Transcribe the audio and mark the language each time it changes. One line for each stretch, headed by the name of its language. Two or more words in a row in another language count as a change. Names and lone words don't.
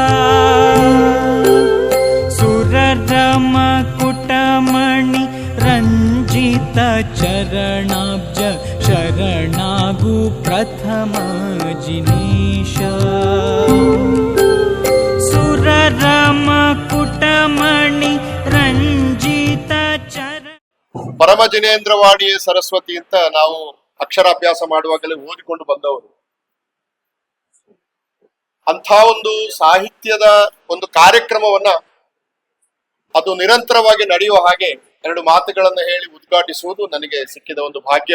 Kannada: ಸುರರಮ ಕುಟಮಣಿ ರಂಜಿತ ಚರಣಾಬ್ಜ ಶರಣಾಗು ಪ್ರಥಮ ಜಿನೀಶ, ಸುರರಮ ಕುಟಮಣಿ ರಂಜಿತ ಚರ. ಪರಮ ಜಿನೇಂದ್ರವಾಣಿಯೇ ಸರಸ್ವತಿ ಅಂತ ನಾವು ಅಕ್ಷರಾಭ್ಯಾಸ ಮಾಡುವಾಗಲೇ ಓದಿಕೊಂಡು ಬಂದವರು. ಅಂಥ ಒಂದು ಸಾಹಿತ್ಯದ ಒಂದು ಕಾರ್ಯಕ್ರಮವನ್ನ ಅದು ನಿರಂತರವಾಗಿ ನಡೆಯುವ ಹಾಗೆ 2 ಮಾತುಗಳನ್ನು ಹೇಳಿ ಉದ್ಘಾಟಿಸುವುದು ನನಗೆ ಸಿಕ್ಕಿದ ಒಂದು ಭಾಗ್ಯ.